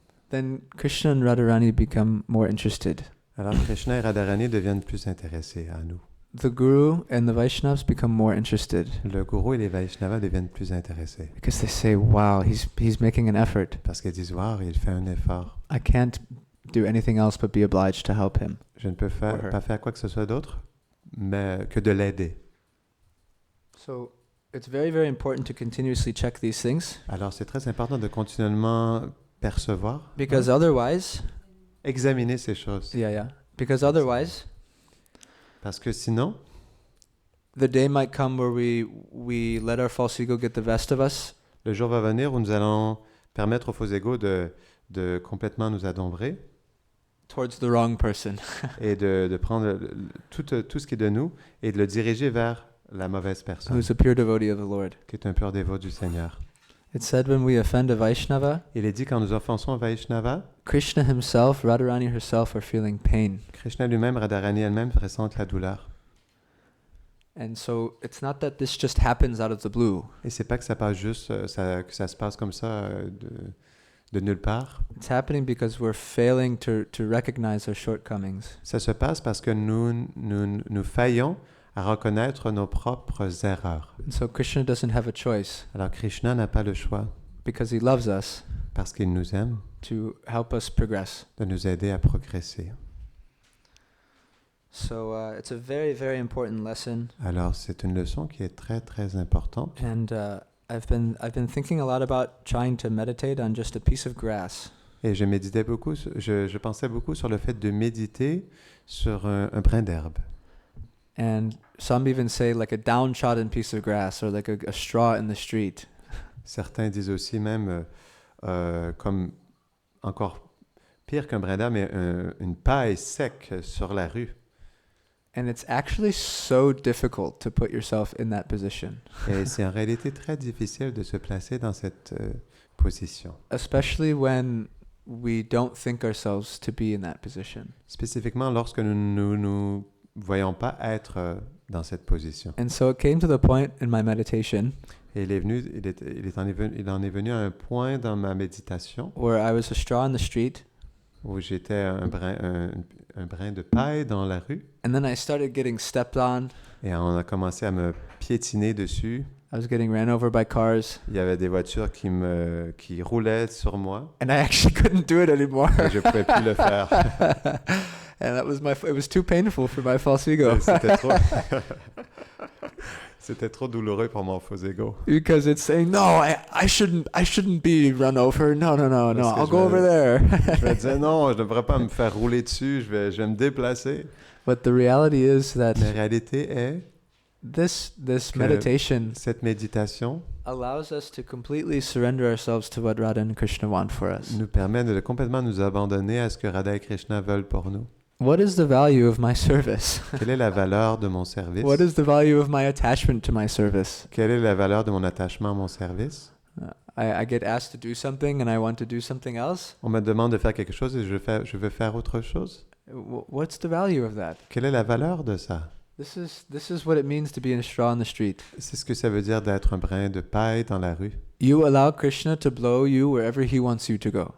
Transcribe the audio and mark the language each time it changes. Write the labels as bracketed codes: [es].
[en] then Krishna and Radharani become more interested. [fr] alors Krishna et Radharani deviennent plus intéressés à nous. [en] The Guru and the Vaishnavas become more interested [fr] Le gourou et les Vaishnavas deviennent plus intéressés [en] because they say, wow, he's making an effort. [fr] parce qu'ils disent wow, il fait un effort. [en] I can't do anything else but be obliged to help him. [fr] Je ne peux pas faire quoi que ce soit d'autre mais que de l'aider. [en] So it's very, very important to continuously check these things [fr] Alors c'est très important de continuellement percevoir, [en] because otherwise, [fr] examiner ces choses. [en] because otherwise, [fr] Parce que sinon, [en] the day might come where we let our false ego get the best of us, [fr] le jour va venir où nous allons permettre au faux ego de complètement nous adombrer [en] towards the wrong person. [fr] et de prendre tout ce qui est de nous et de le diriger vers la mauvaise personne, [en] Who's a pure devotee of the Lord. [fr] qui est un pur dévot du Seigneur. [en] It said when we offend a Vaishnava, [fr] Il est dit quand nous offensons un Vaishnava, [en] Krishna himself, Radharani herself are feeling pain. [fr] Krishna lui-même, Radharani elle-même ressentent la douleur. [en] And so it's not that this just happens out of the blue. [fr] Et c'est pas que ça passe juste, que ça se passe comme ça de nulle part. [en] It's happening because we're failing to recognize our shortcomings. [fr] Ça se passe parce que nous faillons à reconnaître nos propres erreurs. [en] And so Krishna doesn't have a choice [fr] Alors Krishna n'a pas le choix, [en] because he loves us [fr] parce qu'il nous aime, [en] to help us progress. [fr] de nous aider à progresser. [en] So it's a very, very important lesson. [fr] Alors c'est une leçon qui est très très importante. [en] And I've been thinking a lot about trying to meditate on just a piece of grass. [fr] Et je méditais beaucoup, je pensais beaucoup sur le fait de méditer sur un brin d'herbe. [en] And some even say like a downtrodden piece of grass or like a straw in the street. [fr] Certains disent aussi même, comme encore pire qu'un brin d'herbe, mais une paille sec sur la rue. [en] And it's actually so difficult to put yourself in that position. [fr] Et c'est en réalité très difficile de se placer dans cette position. [en] Especially when we don't think ourselves to be in that position. [fr] Spécifiquement lorsque nous voyons pas être dans cette position. [en] And so it came to the point in my meditation [fr] Et il en est venu à un point dans ma méditation [en] where I was a straw in the street. [fr] Où j'étais un brin de paille dans la rue. [en] And then I started getting stepped on. [fr] Et on a commencé à me piétiner dessus. [en] I was getting ran over by cars. [fr] Il y avait des voitures qui roulaient sur moi. [en] And I actually couldn't do it anymore. [fr] Et je ne pouvais plus le faire. [en] And it was too painful for my false ego. [fr] C'était trop douloureux pour mon faux ego. [en] Because it's saying, no, I shouldn't be run over. No, I'll go over there. [fr] Je me disais, non, je ne devrais pas me faire rouler dessus, je vais me déplacer. [en] But the reality is that [fr] la réalité est [en] this meditation [fr] cette méditation [en] allows us to completely surrender ourselves to what Radha and Krishna want for us. [fr] Nous permet de complètement nous abandonner à ce que Radha et Krishna veulent pour nous. [en] What is the value of my service? [fr] Quelle est la valeur de mon service? [en] What is the value of my attachment to my service? [fr] Quelle est la valeur de mon attachement à mon service? [en] I get asked to do something and I want to do something else. [fr] On me demande de faire quelque chose et je veux faire autre chose. [en] What's the value of that? [fr] Quelle est la valeur de ça? [en] This is what it means to be a straw on the street. [fr] C'est ce que ça veut dire d'être un brin de paille dans la rue. [en] You allow Krishna to blow you wherever he wants you to go.